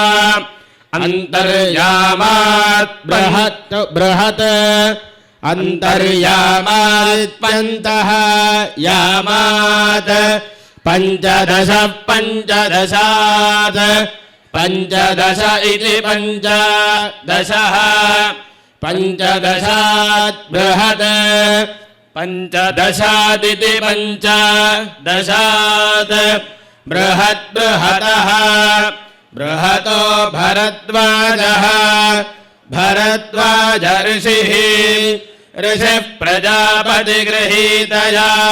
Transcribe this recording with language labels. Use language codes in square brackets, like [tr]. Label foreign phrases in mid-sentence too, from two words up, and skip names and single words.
[sa] అంతర్యామాత్ బృహత్ బృహత్ అంతర్యామాత్పంతః యామాత్ పంచదశ పంచదశాత్ పంచదశ ఇతి పంచదశః పంచదశాత్ బృహత్ पञ्चदशादिति पञ्चदशात् बृहद्बृहतः बृहतो भरद्वाजः भरद्वाजऋषिः ऋषिः प्रजापतिगृहीतया